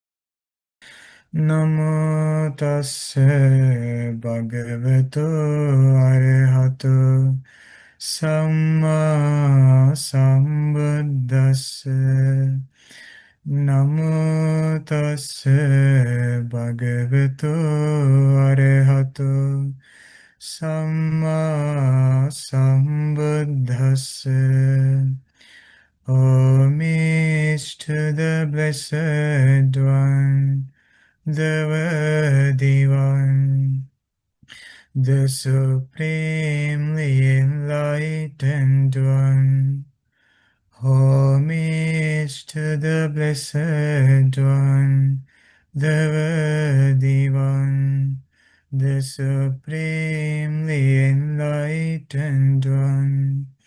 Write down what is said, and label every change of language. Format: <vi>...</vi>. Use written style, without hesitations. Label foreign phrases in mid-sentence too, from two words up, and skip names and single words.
<pi>Namo tasse bhagavato arahato samma sambuddhasse. Namo tasse bhagavato arahato samma sambuddhasse.</pi> <en>Homage to the Blessed One, the Worthy One, the Supremely Enlightened One. Homage to the Blessed One, the Worthy One, the Supremely Enlightened One.</en>